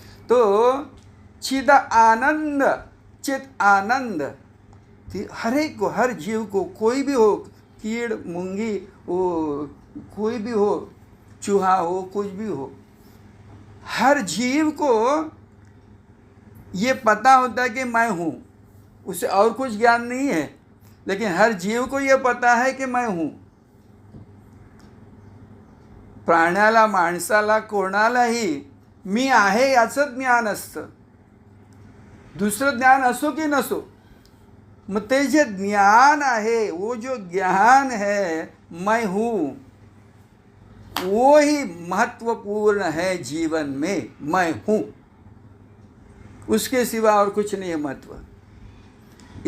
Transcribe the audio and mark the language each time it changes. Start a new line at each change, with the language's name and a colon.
Hindi: तो चिद आनंद, चित आनंद हर एक को, हर जीव को, कोई भी हो, कीड़ मूंगी वो, कोई भी हो, चूहा हो, कुछ भी हो, हर जीव को ये पता होता है कि मैं हूँ। उसे और कुछ ज्ञान नहीं है, लेकिन हर जीव को ये पता है कि मैं हूँ।
Marathi: प्राण्याला, माणसाला, कोणालाही मी आहे याचं ज्ञान असतं, दुसरं ज्ञान असो की नसो। मग ते जे ज्ञान आहे,
Hindi: वो जो ज्ञान है मैं हूँ, वो ही महत्वपूर्ण है जीवन में। मैं हूँ, उसके सिवा और कुछ नहीं है महत्व।